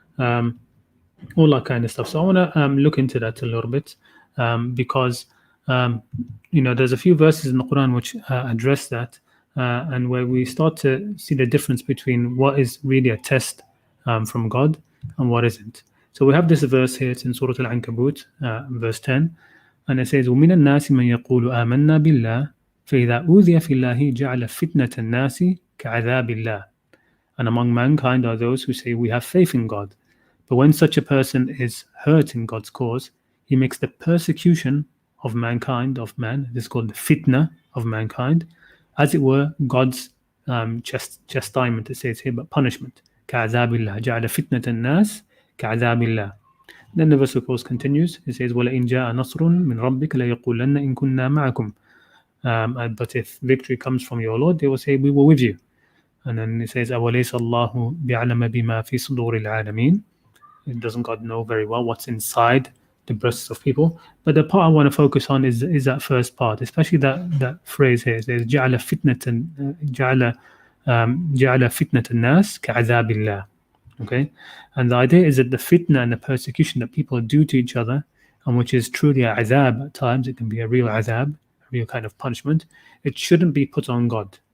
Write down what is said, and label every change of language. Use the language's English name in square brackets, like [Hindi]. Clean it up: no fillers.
[English] All that kind of stuff. So I want to look into that a little bit because there's a few verses in the Quran which address that and where we start to see the difference between what is really a test from God and what isn't. So we have this verse here. It's in Surah Al-Ankabut, verse 10, and it says, [Arabic] وَمِنَ النَّاسِ مَنْ يَقُولُ آمَنَّا بِاللَّهِ فَإِذَا أُوذِيَ فِي اللَّهِ جَعَلَ فِتْنَةَ النَّاسِ كَعَذَابِ اللَّهِ. [English] And among mankind are those who say, we have faith in God. But when such a person is hurt in God's cause, he makes the persecution of mankind, of man, this is called the fitna of mankind, as it were, God's chastisement, it says here, but punishment. [Arabic] كَعَذَابِ اللَّهِ جَعَلَ فِتْنَةَ النَّاسِ كَعَذَابِ اللَّهِ. [English] Then the verse of course continues. It says, [Arabic] وَلَئِنْ جَاءَ نَصْرٌ مِّن رَبِّكَ لَيَقُولَنَّ إِن كُنَّا مَعَكُمْ. [English] But if victory comes from your Lord, they will say, we were with you. And then it says, [Arabic] أَوَلَيْسَ اللَّهُ بِعَلَمَ بِمَا فِي صُدُورِ الْعَالَمِينَ. [English] Doesn't God know very well what's inside the breasts of people? But the part I want to focus on is that first part, especially that phrase here. It says, [Arabic] جَعَلَ فِتْنَةَ النَّاسِ كَعَذَابِ اللَّهِ. [English] Okay, and the idea is that the fitna and the persecution that people do to each other, and which is truly a azab at times, it can be a real azab, a real kind of punishment, it shouldn't be put on God.